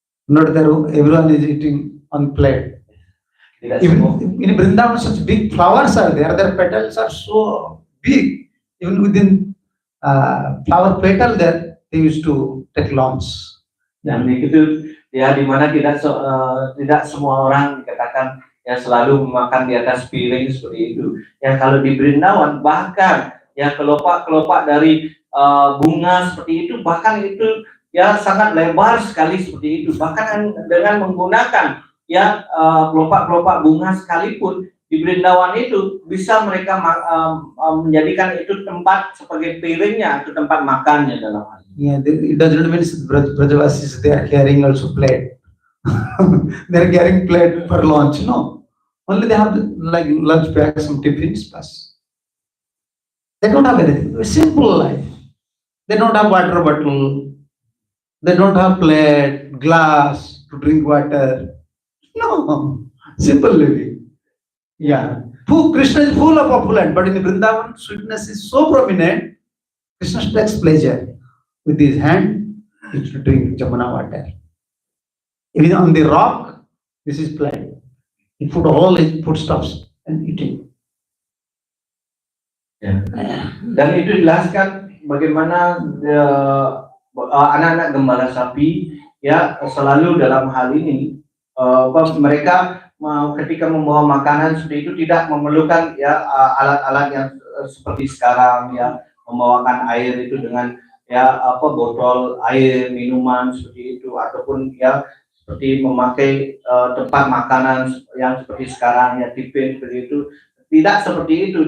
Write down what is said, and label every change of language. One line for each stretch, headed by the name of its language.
English: Not that everyone is eating on plate.
Indonesian: Tidak
English: Even
Indonesian: semua.
English: in Vrindavan, such big flowers are there. Their petals are so big. Even within flower petal, there they used to take lunch.
Indonesian: Dan begitu ya, di mana tidak semua orang dikatakan ya selalu makan di atas piring seperti itu. Ya kalau di Vrindavan bahkan ya kelopak-kelopak dari bunga seperti itu, bahkan itu ya sangat lebar sekali seperti itu. Bahkan dengan menggunakan ya kelopak-kelopak bunga sekalipun di Vrindavan itu bisa mereka menjadikan itu tempat sebagai piringnya atau tempat makannya dalam hal ini.
English: Yeah, it doesn't mean Brajavasis they are carrying also plate. They are carrying plate for lunch. No, only they have like lunch bags, some tiffins, plus. They don't have anything. A simple life. They don't have water bottle. They don't have plate, glass to drink water. No, simple living. Yeah, Krishna is full of opulence, but in the Vrindavan, sweetness is so prominent. Krishna takes pleasure with his hand to drink Jamuna water. Even on the rock, this is plate. He put all his foodstuffs and eating. Ya.
Indonesian: Dan itu jelaskan bagaimana anak-anak gembala sapi ya selalu dalam hal ini mereka ketika membawa makanan seperti itu tidak memerlukan ya alat-alat yang seperti sekarang ya, membawakan air itu dengan ya botol air minuman seperti itu, ataupun ya seperti memakai tempat makanan yang seperti sekarang ya tiffin seperti itu. Tidak seperti itu.